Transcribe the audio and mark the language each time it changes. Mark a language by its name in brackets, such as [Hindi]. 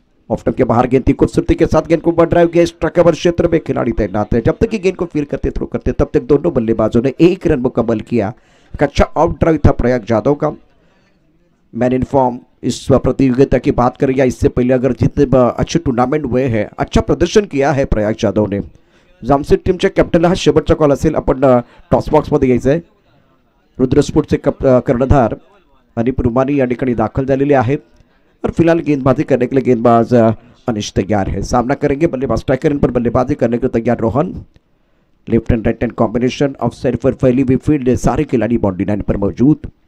[Hindi] Off stump के बाहर गेंद थी, खूबसूरती के साथ गेंद को ड्राइव किया। स्ट्राइक कवर क्षेत्र में खिलाड़ी तैनात है। जब तक ये गेंद को फील करते थ्रो करते तब तक दोनों बल्लेबाजों ने 1 रन मुकम्मल किया। एक अच्छा आउट ड्राइव था प्रयाग जाधव का। मैन इन फॉर्म इस प्रतियोगिता की बात करें या इससे पहले अगर जितने अच्छे टूर्नामेंट हुए हैं, अच्छा प्रदर्शन किया है प्रयाग जाधव ने। [Marathi] जामसेट टीमच्या कॅप्टनला हा शेवटचा कॉल असेल। आपण टॉस बॉक्समध्ये यायचं आहे। रुद्रस्फोटचे कर्णधार अनिप रुमानी या ठिकाणी दाखल झालेले आहेत [Hindi] और फिलहाल गेंदबाजी करने के लिए गेंदबाज अनिश तैयार है। सामना करेंगे बल्लेबाज स्ट्राइकर पर बल्लेबाजी करने के लिए तैयार Rohan. Left and right hand combination of side पर फैली हुई फील्ड, सारे खिलाड़ी बाउंड्री लाइन पर मौजूद।